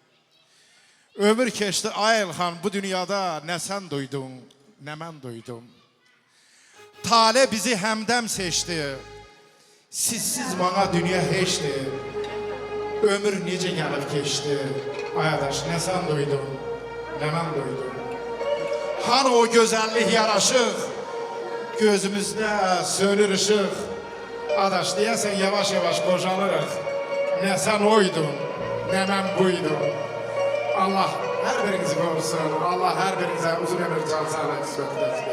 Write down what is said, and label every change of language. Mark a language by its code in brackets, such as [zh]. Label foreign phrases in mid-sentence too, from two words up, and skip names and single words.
[az] Ömür keçdi ay İlxan, bu dünyada nə sən duydun, nə mən duydum. Tale bizi həmdəm seçdi, [tr] sizsiz bana [az] dünya heçdir. Ömür necə gəlib keçdi, ayadaş nə sən duydun, nə mən duydum. [tr] Hani o güzellik yaraşık, gözümüzde sönür ışık. Adaş diyesen yavaş yavaş bocalırıq. Ne sen oydun, ne ben buydum. Allah her birinizi korusun. Allah her birinize uzun ömür, can sağlık, kısmet versin.